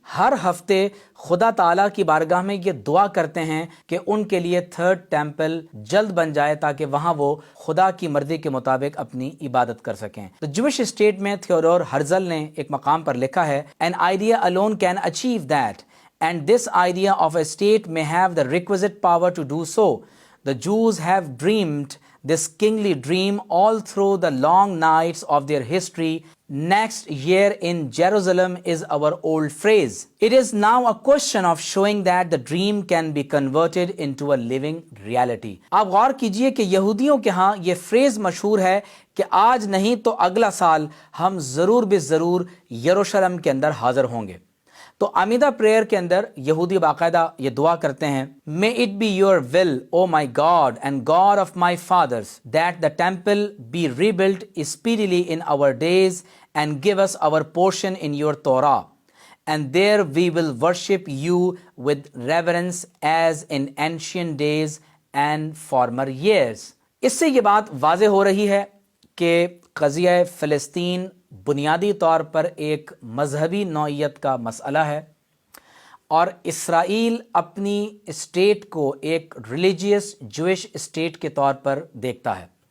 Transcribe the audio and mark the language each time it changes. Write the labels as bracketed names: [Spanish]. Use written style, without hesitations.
[Urdu] ہر ہفتے خدا تعالیٰ کی بارگاہ میں یہ دعا کرتے ہیں کہ ان کے لیے تھرڈ ٹیمپل جلد بن جائے تاکہ وہاں وہ خدا کی مرضی کے مطابق اپنی عبادت کر سکیں۔ تو جوش اسٹیٹ میں تھیوڈور ہرزل نے ایک مقام پر لکھا ہے، [English] "An idea alone can achieve that. And this idea of a state may have the requisite power to do so. The Jews have dreamed this kingly dream all through the long nights of their history. Next year in Jerusalem is our old phrase. It is now a question of showing that the dream can be converted into a living reality." [Urdu] آپ غور کیجئے کہ یہودیوں کے ہاں یہ freeze مشہور ہے کہ آج نہیں تو اگلا سال ہم ضرور بے ضرور یروشلم کے اندر حاضر ہوں گے۔ تو عمیدہ پریئر کے اندر یہودی باقاعدہ یہ دعا کرتے ہیں، [English] "May it be your will, O my God and God of my fathers, that the temple be rebuilt speedily in our days and give us our portion in your Torah. And there we will worship you with reverence as in ancient days and former years." [Urdu] اس سے یہ بات واضح ہو رہی ہے کہ قضیہ فلسطین بنیادی طور پر ایک مذہبی نوعیت کا مسئلہ ہے، اور اسرائیل اپنی اسٹیٹ کو ایک ریلیجیس جوئش اسٹیٹ کے طور پر دیکھتا ہے۔